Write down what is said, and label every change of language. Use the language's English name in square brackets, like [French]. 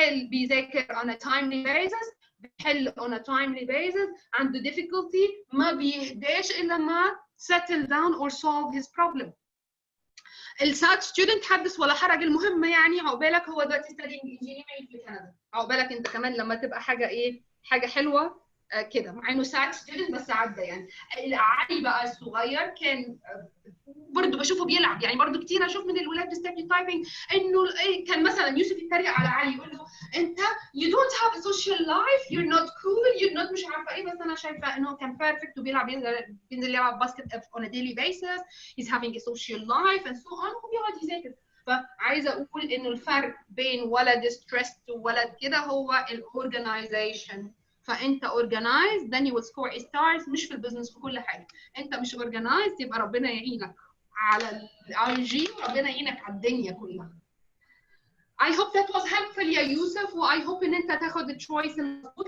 [English] بيذاكر on a timely basis، بيحل on a timely basis، عنده difficulty [Arabic] ما بيهداش الا ما [English] settle down or solve his problem. [Arabic] السات ستودنت حدث ولا حرج. المهم يعني عقبالك هو دلوقتي [English] studying engineering [Arabic] في كندا، عقبالك انت كمان لما تبقى حاجه حلوه كده، مع انه سات ستودنت بس عدى يعني. علي بقى الصغير كان برضه بشوفه بيلعب يعني برضه كتير اشوف من الولاد بالستيريوتايبنج انه كان مثلا يوسف يتريق على علي يقول له انت [English] you don't have a social life you're not [Arabic] cool you're not مش عارفه ايه. بس انا شايفه انه كان بيرفكت وبيلعب بينزل يلعب باسكت [English] on a daily basis he's having a social life and so on [Arabic] وبيقعد يذاكر. فعايزه اقول انه الفرق بين ولد ستريسد وولد كده هو الاورجنايزيشن. [English] فانت organized then you will score stars. [Arabic] مش في البزنس في كل حاجه. انت مش organized يبقى ربنا يعينك على الاي جي وربنا يعينك على الدنيا كلها. [English] I hope that was helpful يا يوسف و I hope [Arabic] ان انت تاخد التشويس المظبوط.